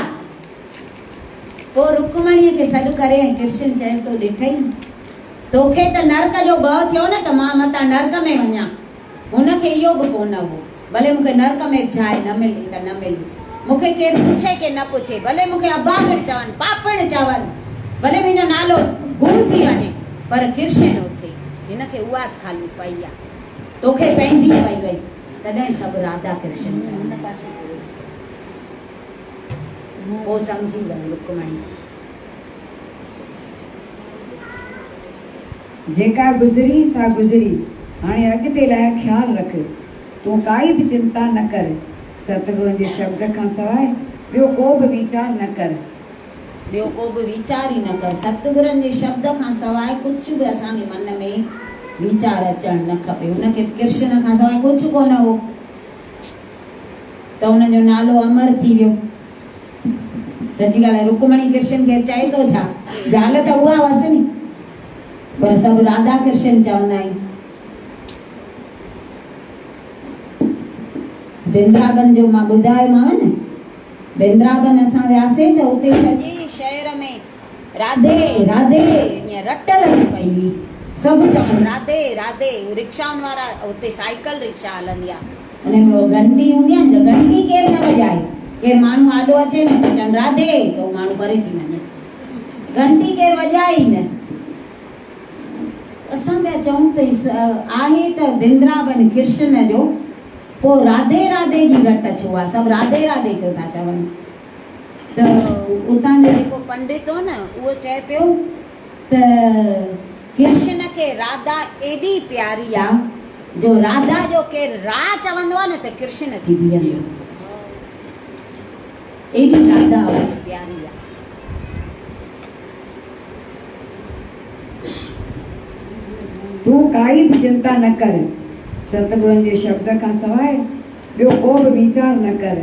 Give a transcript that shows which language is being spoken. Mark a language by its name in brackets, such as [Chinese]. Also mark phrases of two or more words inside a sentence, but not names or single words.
[Sindhi] पोइ रुकमणीअ खे सॾु करे ऐं कृष्ण चएसि तो ॾिठई तोखे त नरक जो भउ थियो न त मां मतां नरक में वञा, हुनखे इहो बि कोन हो, भले मूंखे नरक में जाइ न मिले त न मिले, मूंखे केरु पुछे के न पुछे, भले मूंखे अभागण चवनि, पापण चवनि, भले मुंहिंजो नालो गुम थी वञे, पर कृष्ण उथे, हिनखे उहा ज ख़ाली पई आहे, तोखे पंहिंजी पई वई। तॾहिं सभु राधा कृष्ण चवनि। पोइ सम्झी वई रुकमणी। जेका गुज़री सा गुज़री, हाणे अॻिते लाइ ख़्यालु रख, तूं काई बि चिंता न कर, सतगुरुनि जे शब्द खां सवाइ ॿियो को बि वीचार न कर। ॿियो को बि वीचार ई न कर, सतगुरुनि जे शब्द खां सवाइ कुझु बि असांखे मन में वीचार अचणु न खपे। हुनखे कृष्ण खां सवाइ कुझु कोन हो, त हुनजो नालो अमर थी वियो। सची ॻाल्हि आहे, रुकमणी कृष्ण खे चए थो छा, ज़ाल त उहा हुअसि नी, पर सभु राधा कृष्ण चवंदा आहिनि। वृंदावन जो मां ॿुधायोमांव न, वृंदावन असां वियासीं त उते सॼे शहर में राधे राधे ईअं रट लॻी पई हुई, सभु चवनि राधे राधे। रिक्शाउनि वारा, उते साइकिल रिक्शा हलंदी आहे, हुन में उहो घंटी हूंदी आहे न, त घंटी केरु न वॼाए, केरु माण्हू आॾो अचे न त चवनि राधे, त उहो माण्हू परे थी वञे, घंटी केरु वॼाए ई न। असां पिया चऊं त आहे त वृंदावन कृष्ण जो, पोइ राधे राधे जी रट छो आहे, सभु राधे राधे छो था चवनि। त उतां जो जेको पंडित हो न, उहो चए पियो त कृष्ण खे राधा एॾी प्यारी आहे, जो राधा जो केरु रा चवंदो आहे न त कृष्ण अची बीहंदो, एॾी राधा हुनखे प्यारी आहे। तूं काई बि चिंता न कर, सतगुरुनि जे शब्द खां सवाइ ॿियो को बि वीचार न कर।